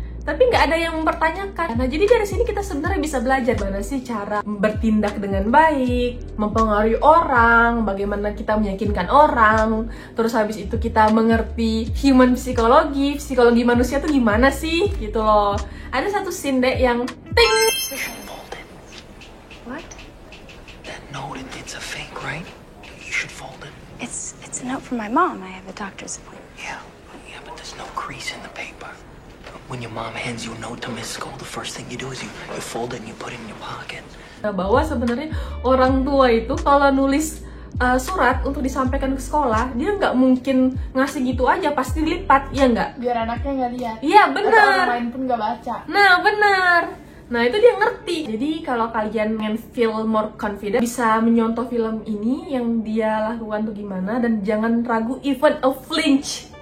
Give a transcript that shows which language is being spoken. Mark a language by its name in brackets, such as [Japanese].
[Indonesian] Tapi nggak ada yang mempertanyakan. Nah jadi dari sini kita sebenarnya bisa belajar bagaimana sih cara bertindak dengan baik, mempengaruhi orang, bagaimana kita meyakinkan orang. Terus habis itu kita mengerti human psikologi manusia tuh gimana sih gitu loh. Ada satu scene deh yang ting. [English] Fold it. What? That note, it's a fake, right? You should fold it. It's a note from my mom. I have a doctor's appointment. Yeah, but there's no crease in the paper. When your mom hands you a note to miss school, the first thing you do is you fold it and you put it in your pocket. [Indonesian] Bahwa sebenarnya orang tua itu kalau nulis surat untuk disampaikan ke sekolah, dia nggak mungkin ngasih gitu aja, pasti dilipat, ya nggak? Biar anaknya nggak lihat. Iya Atau benar. orang lain pun nggak baca. Nah benar. Nah itu dia ngerti. Jadi kalau kalian ingin [English] feel more confident, [Indonesian] bisa menyontoh film ini yang dia lakukan tuh gimana, dan jangan ragu [English] even a flinch.